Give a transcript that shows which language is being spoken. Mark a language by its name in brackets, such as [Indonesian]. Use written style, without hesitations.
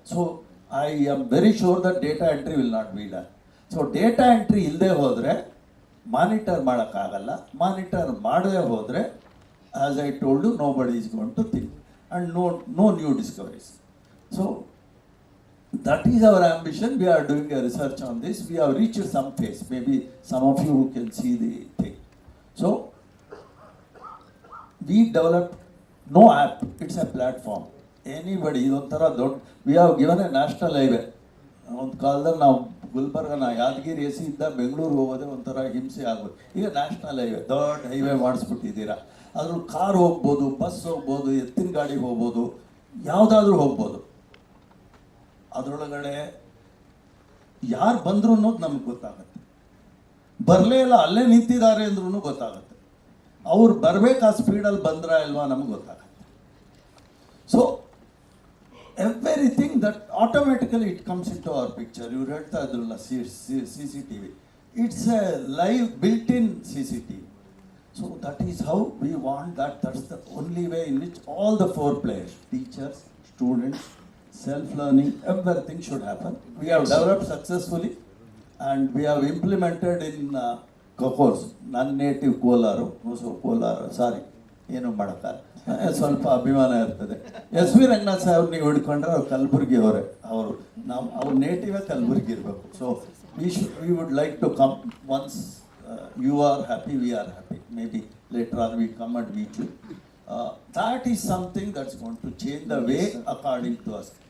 [English] So I am very sure that data entry will not be done. [Kannada] So data entry ಇಲ್ಲದೆ ಹೋದರೆ monitor ಮಾಡೋಕ್ಕಾಗಲ್ಲ. Monitor ಮಾಡದೆ ಹೋದರೆ, [English] As I told you, nobody is going to think and no new discoveries. So that is our ambition. We are doing a research on this. We have reached some phase. Maybe some of you can see the thing. So we developed no app. It's a platform. Anybody, [Kannada] ಇದೊಂಥರ ದೊಡ್ಡ, [English] we have given a national highway. [Kannada] ಒಂದು ಕಾಲದಲ್ಲಿ ನಾವು ಗುಲ್ಬರ್ಗನ ಯಾದಗಿರಿ ಇದ್ದ ಬೆಂಗಳೂರು ಹೋಗೋದೇ ಒಂಥರ ಹಿಂಸೆ ಆಗೋದು. ಈಗ ನ್ಯಾಷನಲ್ ಹೈವೇ, ದೊಡ್ಡ ಹೈವೇ ಮಾಡಿಸ್ಬಿಟ್ಟಿದ್ದೀರಾ. ಅದ್ರಲ್ಲಿ ಕಾರ್ ಹೋಗ್ಬೋದು, ಬಸ್ ಹೋಗ್ಬೋದು, ಎತ್ತಿನ ಗಾಡಿ ಹೋಗ್ಬೋದು, ಯಾವುದಾದ್ರೂ ಹೋಗ್ಬೋದು. ಅದರೊಳಗಡೆ ಯಾರು ಬಂದ್ರು ಅನ್ನೋದು ನಮ್ಗೆ ಗೊತ್ತಾಗುತ್ತೆ. ಬರಲೇ ಇಲ್ಲ, ಅಲ್ಲೇ ನಿಂತಿದ್ದಾರೆ ಅಂದ್ರೂ ಗೊತ್ತಾಗುತ್ತೆ. ಅವ್ರು ಬರಬೇಕು, ಆ ಸ್ಪೀಡಲ್ಲಿ ಬಂದ್ರ ಇಲ್ವಾ ನಮ್ಗೆ ಗೊತ್ತಾಗುತ್ತೆ. [English] So everything that automatically it comes into our picture. You read the CCTV. It's a live built-in CCTV. So that is how we want that. That's the only way in which all the 4 players, teachers, students, self-learning, everything should happen. We have developed successfully and we have implemented in course, non-native Kolaru, so Kolaru, sorry, [Kannada] ಏನು ಮಾಡೋಕ್ಕಲ್ಲ, ಸ್ವಲ್ಪ ಅಭಿಮಾನ ಇರ್ತದೆ. S V Ranganath Saheb ನೀವು ಹಿಡ್ಕೊಂಡ್ರೆ ಅವ್ರು ಕಲಬುರ್ಗಿ ಅವರೇ, ಅವರು ಅವ್ರ ನೇಟಿವೇ ಕಲಬುರ್ಗಿ ಇರಬೇಕು. [English] So we would like to come once you are happy, we are happy. Maybe later on we come and meet you. That is something that's going to change the way according to us.